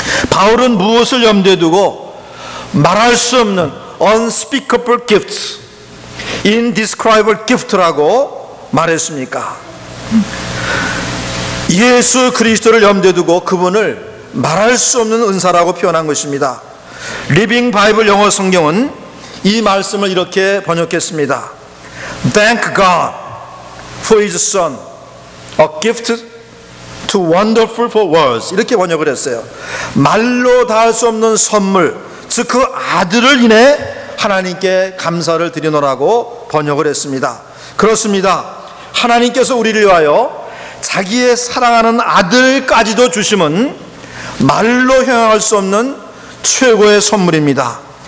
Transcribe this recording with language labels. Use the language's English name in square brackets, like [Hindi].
[Korean] 바울은 무엇을 염두에 두고 말할 수 없는 [English] unspeakable gifts, indescribable gift [Korean] 라고 말했습니까? 예수 그리스도를 염두에 두고 그분을 말할 수 없는 은사라고 표현한 것입니다. 리빙 바이블 영어 성경은 이 말씀을 이렇게 번역했습니다. [English] Thank God for His Son, a gift too wonderful for words. [Korean] 이렇게 번역을 했어요. 말로 다 할 수 없는 선물, 즉 그 아들을 인해 하나님께 감사를 드리노라고 번역을 했습니다. 그렇습니다. 하나님께서 우리를 위하여 자기의 사랑하는 아들까지도 주심은 말로 형용할 수 없는 최고의 선물입니다.